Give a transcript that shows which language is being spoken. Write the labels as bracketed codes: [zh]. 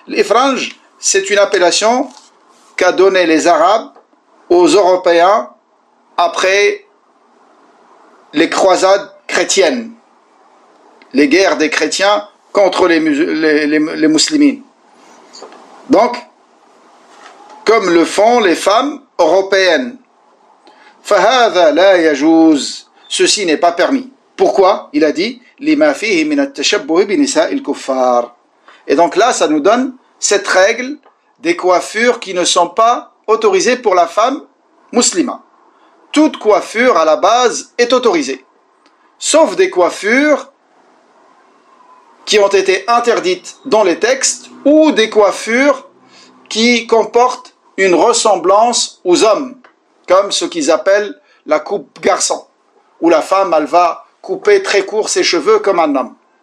[fr] L'Ifranj, c'est une appellation qu'a donnée les Arabes aux Européens après les croisades chrétiennes, les guerres des chrétiens contre les musulmans. Donc, comme le font les femmes européennes. [ar] فَهَذَا لَا يَجُوزُ. [fr] Ceci n'est pas permis. Pourquoi? Il a dit [ar] لِمَا فِيهِ مِنَ التَّشَبُّهِ بِنِسَاءِ الْكُفَّارِ. [fr] Et donc là, ça nous donne cette règle des coiffures qui ne sont pas autorisées pour la femme musulmane. Toute coiffure à la base est autorisée, sauf des coiffures qui ont été interdites dans les textes, ou des coiffures qui comportent une ressemblance aux hommes, comme ce qu'ils appellent la coupe garçon, où la femme, elle va couper très court ses cheveux comme un homme.